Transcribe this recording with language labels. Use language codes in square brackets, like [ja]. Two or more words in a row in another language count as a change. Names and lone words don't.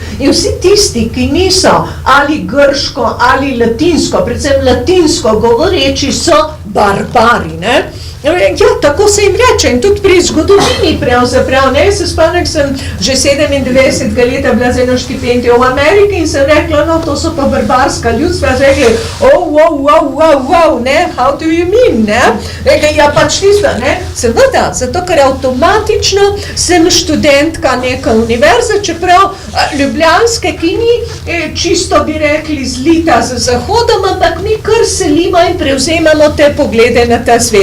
[sl] In vsi tisti, ki niso ali grško ali latinsko, predvsem latinsko govoreči, so barbari, ne. Ja, tako se jim reče in tudi pri zgodovini pravzaprav, ne, se spomnim, sem že 97 leta bila z eno štipendijo v Ameriki in sem rekla, no, to so pa barbarska ljudstva, rekli, [en] wow, ne, how do you mean, [sl] ne, rekli, ja, pač tisto, ne, seveda, zato, ker avtomatično sem študentka neka univerze, čeprav ljubljanske, ki ni čisto, bi rekli, zlita z zahodom, ampak mi kar selimo in prevzemamo te poglede na ta svet.